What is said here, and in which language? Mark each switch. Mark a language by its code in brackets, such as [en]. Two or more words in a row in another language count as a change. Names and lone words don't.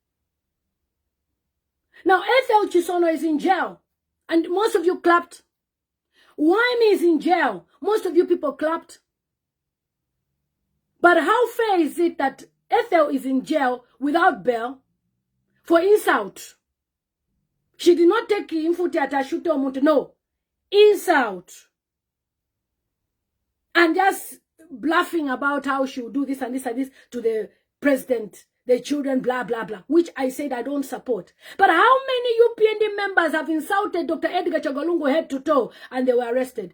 [en] Now, Ethel Chisono is in jail. And most of you clapped. Wime is in jail. Most of you people clapped. But how fair is it that Ethel is in jail without bail for insult? She did not take [bem] infuti atashute omuntu. [en] No. Insult. And just bluffing about how she will do this and this and this to the president, the children, blah, blah, blah, which I said I don't support. But how many UPND members have insulted Dr. Edgar Chagalungu head to toe and they were arrested?